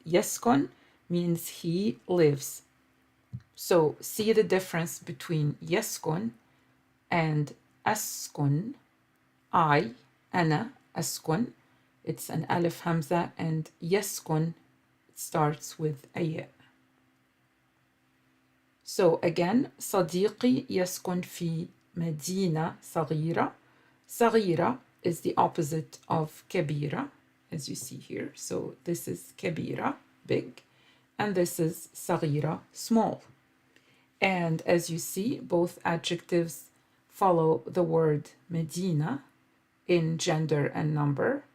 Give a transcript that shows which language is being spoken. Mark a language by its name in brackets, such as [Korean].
[English] يسكن means he lives. So see the difference between يسكن and أسكن. [Arabic] I, أنا, أسكن. [English] It's an ألف همزة, and يسكن, it starts with a ياء. So again, [Arabic] صديقي يسكن في مدينة صغيرة. [English] صغيرة is the opposite of كبيرة, as you see here. So this is كبيرة, big, and this is صغيرة, small. And as you see, both adjectives follow the word مدينة in gender and number.